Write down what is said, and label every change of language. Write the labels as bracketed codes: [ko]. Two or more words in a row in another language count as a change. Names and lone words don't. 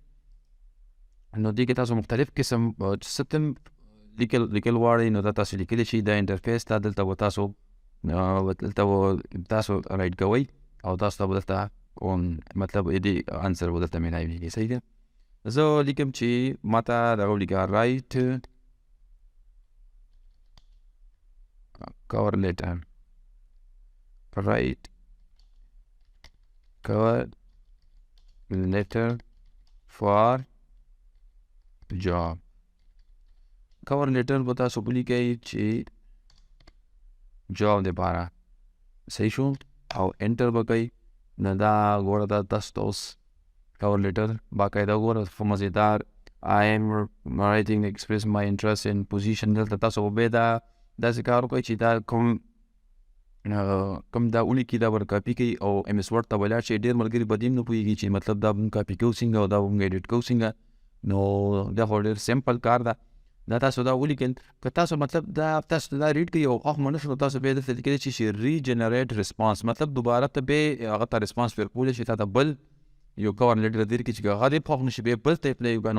[ps] نو دې کې تاسو مختلف قسم څه تم لیکل غواړئ نو دا تاسو لیکلی شي. دا انټرفیس ته دلته به تاسو رایټ کوئ او تاسو ته به دلته مطلب دې انسر به دلته میلاویږي. صحیح ده. زه لیکم چې ما ته دغه ولیکه [en] write cover letter for job. cover letter [ps] به تاسو ولیکئ چې جاب دپاره. صحیح شو. او انټر به کوئ. نو دا ګوره دا تاسو ته اوس [en] cover letter [ps] باقاعده ګوره ښه مزېدار [en] I am writing express my interest in position. [ps] دلته تاسو به دا داسې کار وکړئ چې دا کوم دا ولیکي دا ور کاپي کوي او ایم ایس ورډ ته ولاړ شي. ډېر ملګري په دې هم نه پوهېږي چې مطلب دا موږ کاپي کوو څنګه او دا موږ ایډیټ کوو څنګه. نو دا خو ډېر سمپل کار ده. دا تاسو دا ولیکل که تاسو مطلب دا تاسو دا ریډ کوئ او خوښ مو نه شو نو تاسو بیا دلته لیکلی شي چې [en] regenerate response [ps] مطلب دوباره ته بیا هغه ته ریسپانس ورکولی شي تا ته بل یو [en] cover letter [ps] در کې چې هغه دې خوښ نه شي بیا بل ته اپلای وکړه.